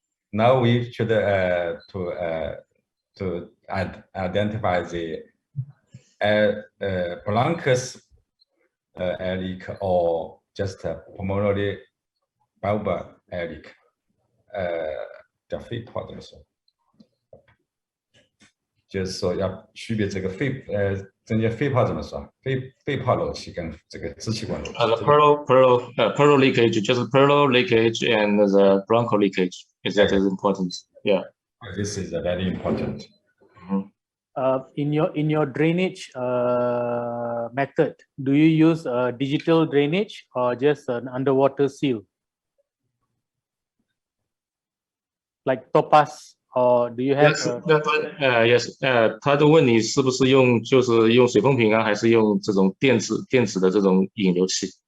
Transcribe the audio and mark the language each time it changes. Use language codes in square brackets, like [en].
[en] Now we should to identify the bronchus air leak or just pulmonary bulbar air leak， [zh] 叫肺泡怎么说？就是说要区别这个增加肺泡怎么说？肺泡漏气跟这个支气管漏气。 [en] The pleural leakage, just pleural leakage and the bronchial leakage that is important. Yeah. This is very important. In your drainage method, do you use digital drainage or just an underwater seal, like topaz, or do you have? Yes. [zh] 他就问你是不是用水风瓶啊，还是用这种电子的这种引流器？